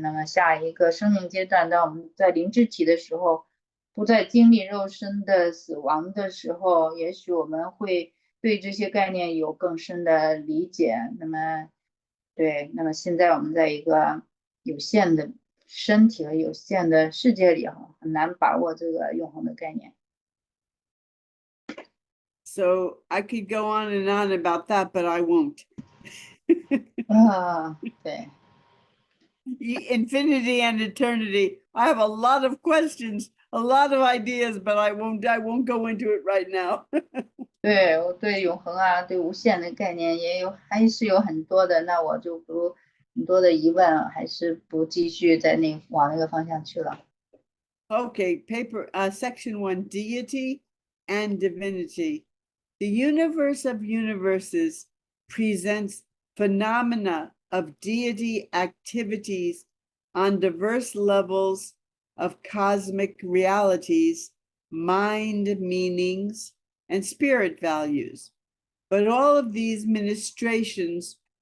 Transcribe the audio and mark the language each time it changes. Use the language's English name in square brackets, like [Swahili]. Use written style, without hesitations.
[Chinese] 那么下一个生命阶段，当我们在灵智体的时候，不再经历肉身的死亡的时候，也许我们会对这些概念有更深的理解。那么现在我们在一个有限的身体和有限的世界里很难把握这个永恒的概念。 [English] So I could go on and on about that, but I won't. [Chinese] 对。 [English] Infinity and eternity. I have a lot of questions, a lot of ideas, but I won't go into it right now. [Chinese] 对，我对永恒啊，对无限的概念还是有很多的，那我就很多的疑问，还是不继续往那个方向去了。 [English] Okay, section 1, deity and divinity. The universe of universes presents phenomena of deity activities on diverse levels of cosmic realities, mind meanings, and spirit values. But all of these ministrations